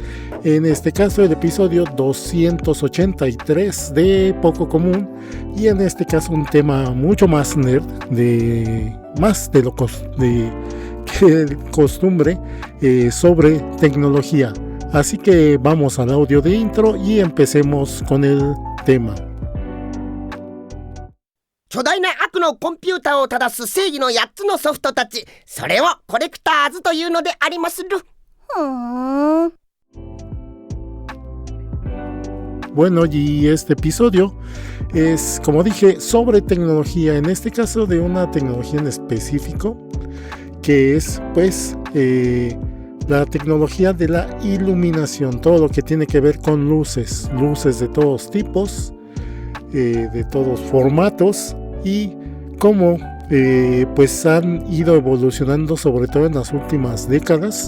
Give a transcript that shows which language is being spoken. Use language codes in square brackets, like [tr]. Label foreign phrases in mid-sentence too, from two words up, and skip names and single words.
[es] En este caso el episodio 283 de Poco Común, y en este caso un tema mucho más nerd, más de lo que costumbre, sobre tecnología. Así que vamos al audio de intro y empecemos con el tema. [ja] 巨大な悪のコンピューターを正す正義の8つのソフトたち、それをコレクターズというのでありまする。 [es] Bueno, y este episodio es, como dije, sobre tecnología, en este caso de una tecnología en específico, que es pues la tecnología de la iluminación, todo lo que tiene que ver con luces de todos tipos, de todos formatos, y cómo pues han ido evolucionando, sobre todo en las últimas décadas.